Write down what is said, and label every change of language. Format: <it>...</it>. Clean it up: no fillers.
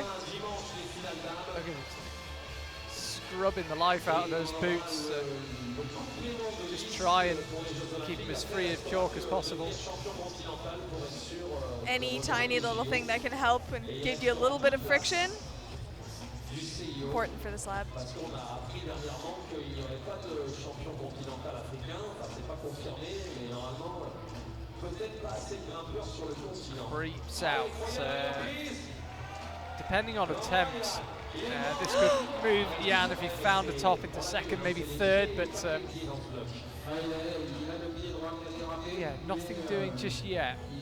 <en>Look at him scrubbing the life out of those boots. Just try and keep him as free of chalk as possible. Any tiny little thing that can help and give you a little bit of friction, important for the slab.</en> <fr>Parce qu'on a appris dernièrement qu'il n'y aurait pas de champion continental africain. Enfin, c'est pas confirmé, mais normalement, peut-être pas assez de grimpeurs sur le continent.</fr> <en>Creeps out. Depending on attempts, this could move Jan if he found the top into 2nd, maybe 3rd, but yeah, nothing doing just yet.</en>